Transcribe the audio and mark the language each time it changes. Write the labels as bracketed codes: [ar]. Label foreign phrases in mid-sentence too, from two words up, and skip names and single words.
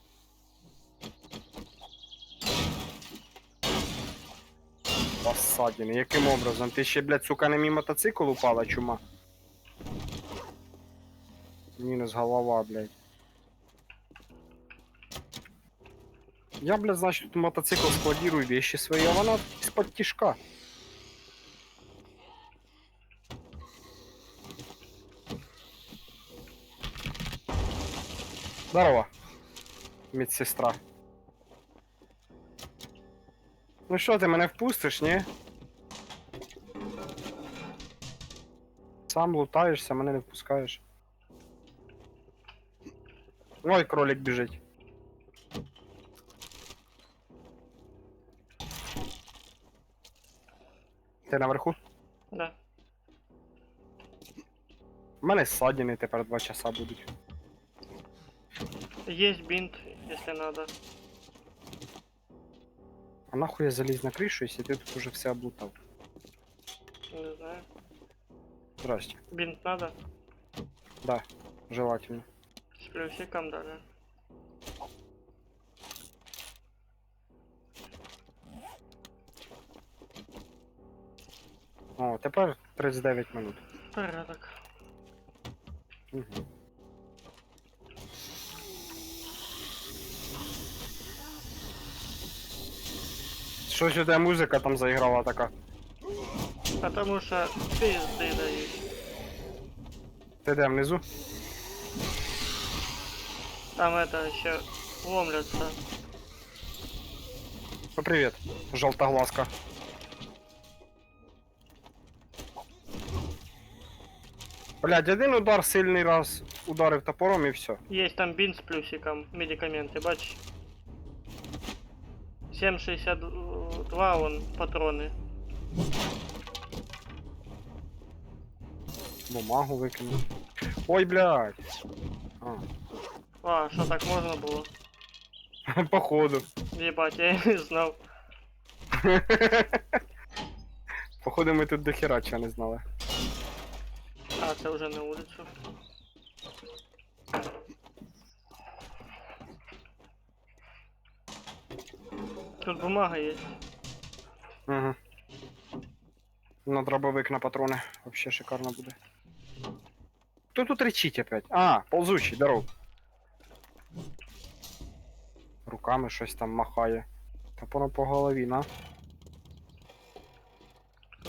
[uk] Посадіни, яким образом? Ти ще, блядь, сука, на мій мотоцикл упала, чума? Мінус голова, блядь. [ru] Я, блядь, значит, тут мотоцикл складирую вещи свои, а вона из-под тишка. Здорово, медсестра. [uk] Ну що, ти мене впустиш, ні? Сам лутаєшся, мене не впускаєш. Ой, кролик біжить. Ти наверху? [ru] Да. [uk] У мене ссадини тепер 2 часа будуть. [ru] Есть бинт, если надо. [uk] А нахуй я заліз на кришу, якщо ти тут уже все облутав? Не знаю. [ru] Здрасте. Бинт надо? Да, желательно. С плюсиком даже. О, [uk] тепер 39 минут. [ru] Порядок. Угу. [uk] Щось у тебе музика там заіграла така. [ru] Потому что пизды дают. [uk] Ти де внизу? [ru] Там это еще ломлятся. [uk] Ну, привіт, жовтоглазка. Блядь, один удар сильний раз ударив топором і все. [ru] Есть там бинт с плюсиком, медикаменты, бачишь? 7,62 он патроны. [uk] Бумагу викинув. Ой, блядь. [ru] А, что так можно было? Походу. Ебать, я и не знал. [uk] Походу ми тут до хера чого не знали. [ru] А, это уже на улицу. Тут бумага есть. [uk] Угу. На дробовик на патрони. [ru] Вообще шикарно буде. Хто тут речить опять? А, ползучий, здоров. [uk] Руками щось там махає. Топором по голові, на.